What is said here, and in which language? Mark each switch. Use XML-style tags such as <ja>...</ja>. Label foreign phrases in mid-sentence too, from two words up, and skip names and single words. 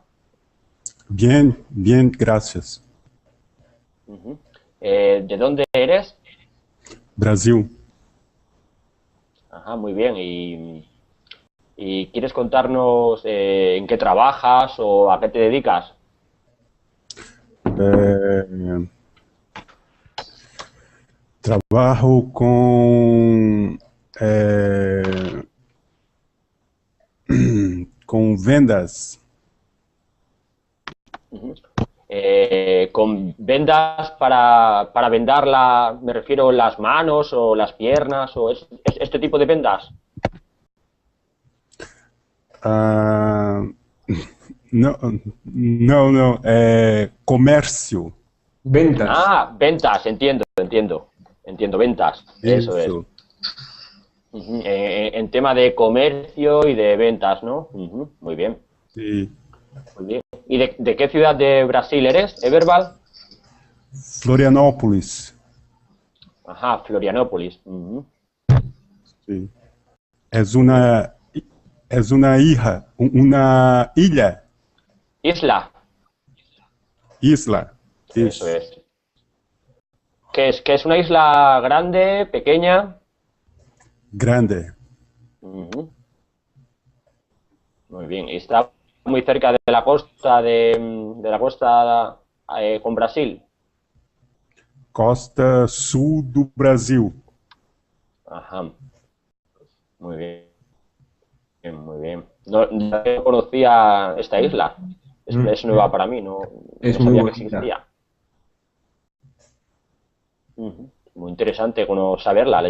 <es>bien, bien, gracias. Ujú. ¿De dónde eres? Brasil, Ajá, muy bien. ¿Y quieres contarnos en qué trabajas o a qué te dedicas?</es> <pt>É, trabalho com vendas. Ujú.</pt> <es>Con vendas para vendar me refiero las manos o las piernas o este tipo de vendas.</es> <pt>Ah, não, não, não, é comércio.</pt> <es>Ventas. Ah, ventas, entiendo, ventas, eso es.</es> <pt>Isso.</pt> <es>Ujú, en tema de comercio y de ventas, ¿no? Ujú, muy bien,</es> <pt>Sim.</pt> <es>muy bien. ¿Y de qué ciudad de Brasil eres, Everval? Florianópolis. Ajá, Florianópolis. Ujú,</es> <pt>Sim. É</pt> <es>muy bien.</es> <pt>uma ilha,</pt> <es>Isla, isla. eso</es> <pt>Isso.</pt> <es>es. ¿Qué es una isla grande, pequeña? Grande. Ujú, muy bien. ¿Y está muy cerca de la costa de la costa con Brasil?</es> <pt>Costa sul do Brasil.</pt> <es>Ajá, muy bien, muy bien. No conocía esta isla. Es nueva para mí, Es no muy sabía que bonita. existía. Ujú, muy interesante saberla.</es>